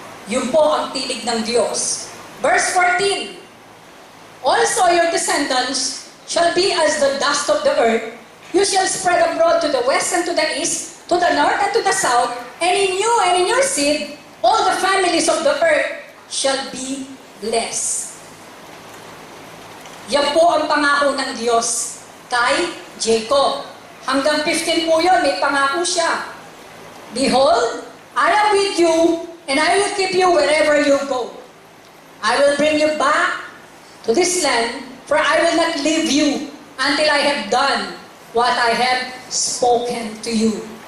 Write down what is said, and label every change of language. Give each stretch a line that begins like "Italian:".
Filipino: Yun po ang tinig ng Diyos.
English: Verse 14, also your descendants shall be as the dust of the earth. You shall spread abroad to the west and to the east, to the north and to the south, and in you and in your seed, all the families of the earth shall be blessed.
Filipino: Yan po ang pangako ng Diyos kay Jacob. Hanggang 15 po yun, may pangako siya.
English: Behold, I am with you, and I will keep you wherever you go. I will bring you back to this land, for I will not leave you until I have done what I have spoken to you.